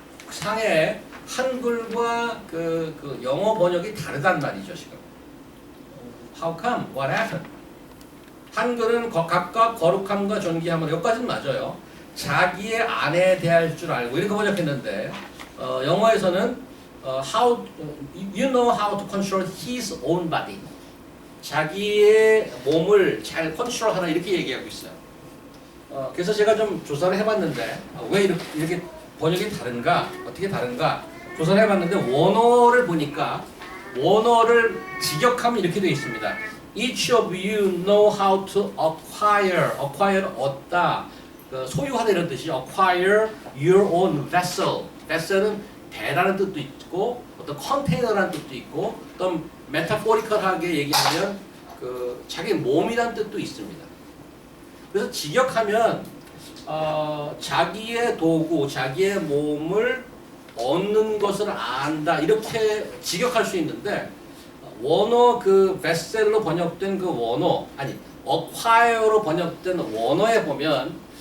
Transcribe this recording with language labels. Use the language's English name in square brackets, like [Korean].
[Korean] 번역상의 한글과 그 영어 번역이 다르단 말이죠 지금. [English] How come? What happened? [Korean] 한글은 각각 거룩함과 존귀함을 여기까지는 맞아요. 자기의 아내에 대할 줄 알고 이렇게 번역했는데 영어에서는 [English] how you know how to control his own body. [Korean] 자기의 몸을 잘 컨트롤하라 이렇게 얘기하고 있어요. 그래서 제가 좀 조사를 해봤는데 왜 이렇게 번역이 다른가? 어떻게 다른가? 조사를 해봤는데 원어를 보니까 원어를 직역하면 이렇게 되어 있습니다. [English] Each of you know how to acquire. [Korean] acquire는 얻다, 그 소유하다 이런 뜻이 [English] acquire your own vessel. [Korean] vessel은 배라는 뜻도 있고 어떤 컨테이너라는 뜻도 있고 어떤 메타포리컬하게 얘기하면 그 자기 몸이라는 뜻도 있습니다. 그래서 직역하면 자기의 도구, 자기의 몸을 얻는 것을 안다 이렇게 직역할 수 있는데 원어 그 베스트셀러로 번역된 그 원어 아니 acquire로 번역된 원어에 보면